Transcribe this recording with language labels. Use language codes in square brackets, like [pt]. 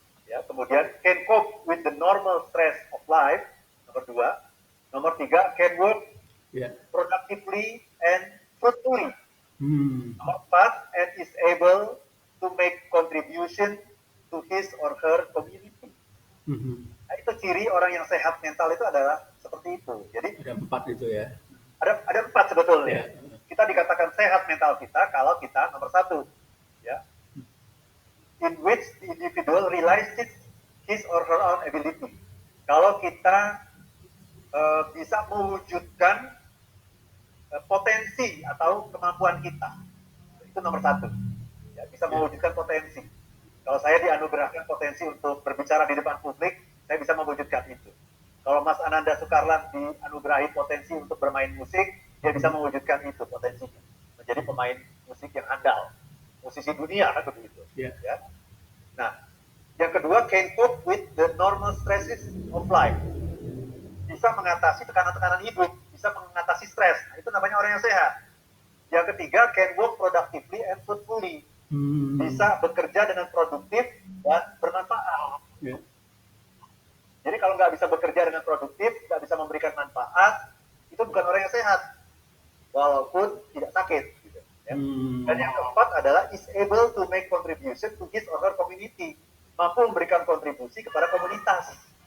[id] Ya, kemudian [en] can cope with the normal stress of life. [id] Nomor 2. Nomor 3, [en] can work productively and fruitfully. [id] Nomor 4, [en] and is able to make contribution to his or her community. [id] Nah, itu ciri orang yang sehat mental itu adalah seperti itu. Jadi ada 4 itu ya. Ada 4 sebetulnya. Kita dikatakan sehat mental kita kalau kita nomor 1, ya, [en] in which the individual realizes his or her own ability. [id] Kalau kita bisa mewujudkan potensi atau kemampuan kita, itu nomor 1. Ya, bisa mewujudkan potensi. Kalau saya dianugerahkan potensi untuk berbicara di depan publik, saya bisa mewujudkan itu. Kalau Mas Ananda Sukarlan dianugerahi potensi untuk bermain musik, dia bisa mewujudkan itu potensinya, menjadi pemain musik yang handal, musisi dunia kan begitu. Ya. Nah, yang kedua, [en] can cope with the normal stresses of life. [id] Bisa mengatasi tekanan-tekanan hidup, bisa mengatasi stres. Nah, itu namanya orang yang sehat. Yang ketiga, [en] can work productively and fruitfully. [id] Bisa bekerja dengan produktif dan bermanfaat. Jadi kalau nggak bisa bekerja dengan produktif, nggak bisa memberikan manfaat, itu bukan orang yang sehat, walaupun tidak sakit. Gitu, ya. Dan yang keempat adalah [en] is able to make contribution to his or her community, [id] mampu memberikan kontribusi kepada komunitas.